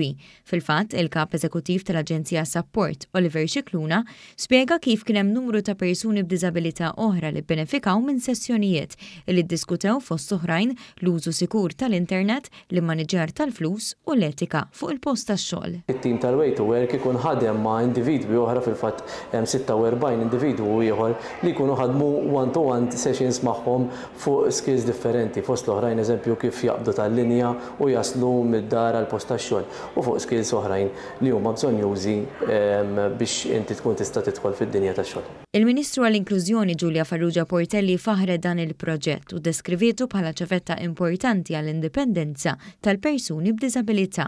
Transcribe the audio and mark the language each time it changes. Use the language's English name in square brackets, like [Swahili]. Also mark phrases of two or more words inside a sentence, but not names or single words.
[Maltese] Fil-fatt, il-kap eżekuttiv tal-Aġenzija Support, Oliver Cicluna, spjega kif kien hemm numru ta' persuni b'diżabilità oħra li benefikaw minn sessjonijiet li ddiskutew fost oħrajn l-użu sikur tal-internet, l-immaniġġjar tal-flus u l-etika fuq il-post tax-xogħol. Il-tim tal- [English] Way to Work [Maltese] ikun ħadem ma' individwi oħra fil-fatt hemm 46 individwu ieħor li jkunu ħadmu [English] one-to-one sessions [Maltese] magħhom fuq skills differenti, fost l-oħrajn eżempju kif jaqbdu tal-linja u jaslu mid-dar għal post tax-xogħol u fuq skills oħrajn li huma bżonjużi biex inti tkun tista' tidħol fid-dinja tax-xogħol. Il-Ministru għall-Inklużjoni Giulia Farrugia Portelli faħret dan il-proġett u deskrivietu bħala ċavetta importanti għall-indipendenza tal-persuni b'diżabilità.